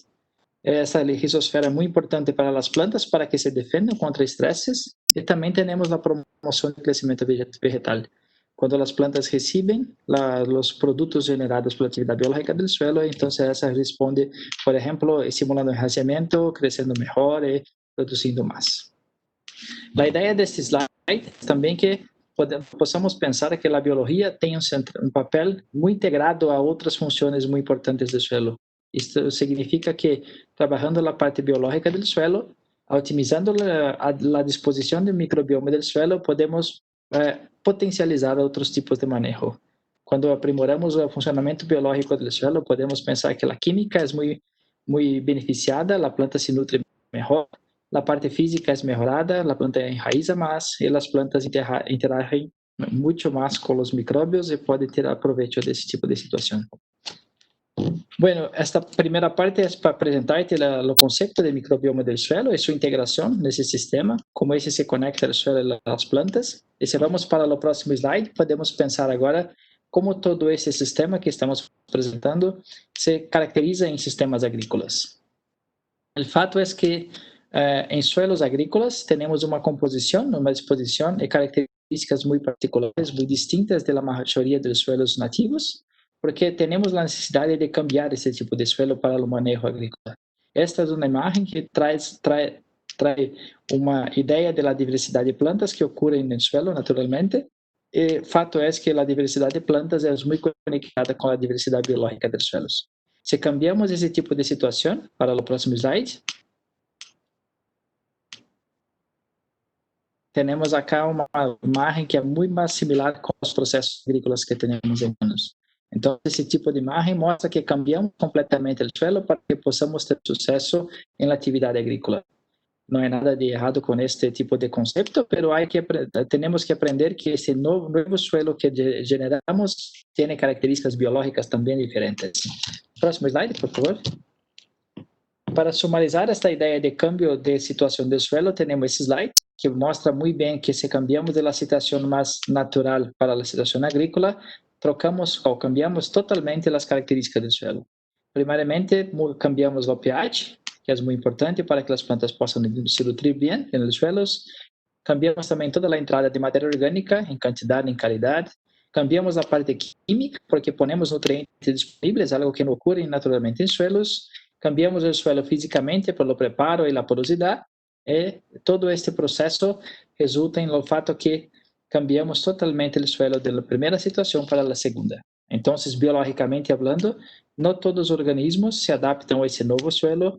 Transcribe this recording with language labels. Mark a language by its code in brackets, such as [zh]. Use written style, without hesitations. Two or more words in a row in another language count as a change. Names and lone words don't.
[es] Esta rizosfera es muy importante para las plantas para que se defiendan contra estreses, y también tenemos la promoción del crecimiento vegetal. Cuando las plantas reciben los productos generados por la actividad biológica del suelo, entonces esa responde, por ejemplo, estimulando el enraizamiento, creciendo mejor y produciendo más. La idea de este slide es también [pt] que possamos pensar que a biologia tem papel muito integrado a outras funções muito importantes do suelo. Isto significa que, trabalhando a parte biológica do suelo, otimizando a disposição do microbioma do suelo, podemos potencializar outros tipos de manejo. Quando aprimoramos o funcionamento biológico do suelo, podemos pensar que a química é muito beneficiada, a planta se nutre melhor, [es] la parte física es mejorada, la planta enraiza más y las plantas interagen mucho más con los microbios y pueden tirar provecho de ese tipo de situación. Bueno, esta primera parte es para presentarte el concepto de microbioma del suelo y su integración en ese sistema, cómo ese se conecta al suelo y las plantas. Y si vamos para el próximo slide, podemos pensar ahora cómo todo ese sistema que estamos presentando se caracteriza en sistemas agrícolas. [pt] El fato es que em suelos agrícolas temos uma composição, uma disposição e características muito particulares, muito distintas da maioria dos suelos nativos, porque temos a necessidade de cambiar esse tipo de suelo para o manejo agrícola. Esta é uma imagem que traz uma ideia da diversidade de plantas que ocorrem no suelo naturalmente. E fato é que a diversidade de plantas é muito conectada com a diversidade biológica dos suelos. Se cambiamos esse tipo de situação para o próximo slide, temos acá uma imagem que é muito mais similar com os processos agrícolas que temos em humanos. Então, esse tipo de imagem mostra que cambiamos completamente o suelo para que possamos ter sucesso em atividade agrícola. Não é nada de errado com este tipo de conceito, mas temos que aprender que esse novo suelo que generamos tem características biológicas também diferentes. Próximo slide, por favor. Para sumarizar esta ideia de cambio de situação do suelo, temos esse slide que mostra muito bem que se cambiamos de la situação mais natural para a situação agrícola, trocamos ou cambiamos totalmente as características do suelo. Primariamente, cambiamos o pH, que é muito importante para que as plantas possam se nutrir bem nos suelos. Cambiamos também toda a entrada de matéria orgânica, em quantidade e em qualidade. Cambiamos a parte química, porque ponemos nutrientes disponíveis, algo que não ocorre naturalmente em suelos. Cambiamos o suelo fisicamente pelo preparo e a porosidade. E todo este processo resulta em o fato que cambiamos totalmente o suelo da primeira situação para a segunda. Então, biologicamente falando, não todos os organismos se adaptam a esse novo suelo.